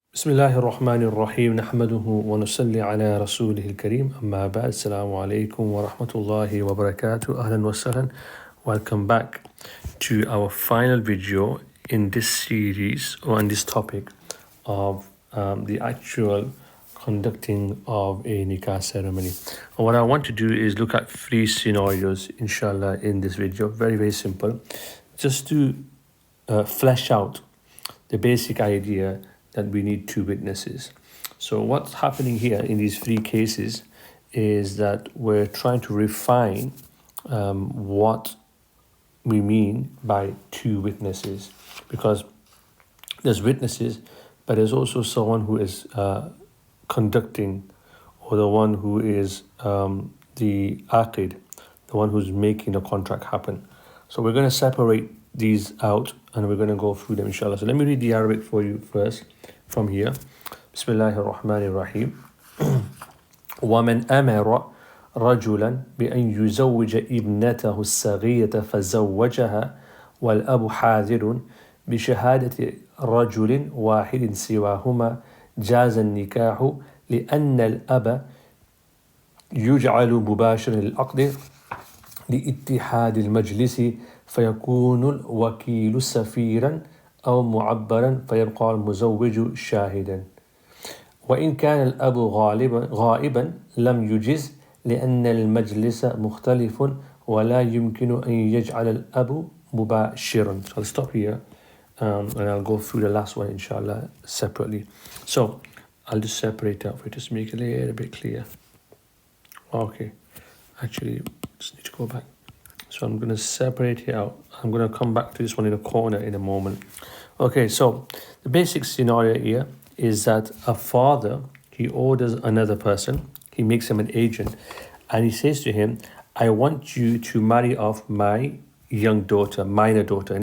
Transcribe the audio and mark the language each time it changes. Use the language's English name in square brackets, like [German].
[Arabic] بسم الله الرحمن الرحيم نحمده ونصلي على رسوله الكريم أما بعد السلام عليكم ورحمة الله وبركاته أهلا وسهلا. [English] Welcome back to our final video in this series or on this topic of the actual conducting of a nikah ceremony. And what I want to do is look at three scenarios inshallah in this video, very simple, just to flesh out the basic idea that we need two witnesses. So what's happening here in these three cases is that we're trying to refine what we mean by two witnesses, because there's witnesses, but there's also someone who is conducting, or the one who is the aqid, the one who's making the contract happen. So we're going to separate these out and we're going to go through them inshallah. So let me read the Arabic for you first from here. [Arabic] Bismillahir Rahmanir Rahim. وَمَنْ أَمَرَ رَجُلًا بِأَنْ يُزَوِّجَ ابْنَتَهُ الصَّغِيرَةَ فَزَوَّجَهَا وَالْأَبُ حَاذِرٌ بِشَهَادَةِ رَجُلٍ وَاحِدٍ سِوَاهُمَا جَازَ النِّكَاحُ لِأَنَّ الْأَبَ يُجْعَلُ مُبَاشِرًا للعقد لاتحاد المجلس فيكون الوكيل سفيرا أو معبرا فيبقى المزوج شاهدا. وإن كان الأب غائبا لم يجز لأن المجلس مختلف ولا يمكن أن يجعل الأب مباشرا. [English] So I'll stop here and I'll go through the last one inshallah separately. So I'll just separate out for you, just make it a little bit clear. Okay, actually just need to go back. So I'm going to separate it out. I'm going to come back to this one in the corner in a moment. Okay, so the basic scenario here is that a father, he orders another person, he makes him an agent, and he says to him, I want you to marry off my young daughter, minor daughter.